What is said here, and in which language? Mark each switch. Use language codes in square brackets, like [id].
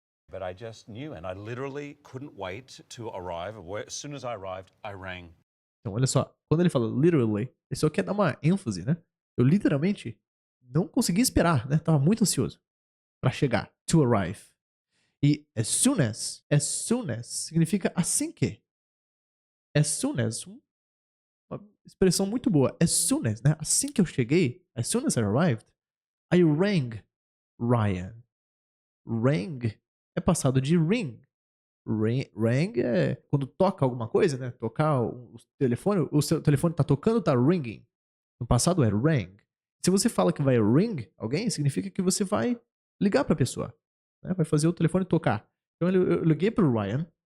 [en] But I just knew, and I literally couldn't wait to arrive. As soon as I arrived, I rang. [pt] Então, olha só. Quando ele fala literally, ele só quer dar uma ênfase, né? Eu literalmente não consegui esperar, né? Tava muito ansioso pra chegar. [en] To arrive. [pt] E as soon as significa assim que. As soon as, uma expressão muito boa. As soon as, né? Assim que eu cheguei, [en] as soon as I arrived, I rang Ryan. [pt] Rang é passado de ring. Rang é quando toca alguma coisa, né? Tocar o telefone, o seu telefone tá tocando, tá ringing. No passado é rang. Se você fala que vai ring alguém, significa que você vai ligar pra pessoa. Né? Vai fazer o telefone tocar. Então eu liguei pro Ryan.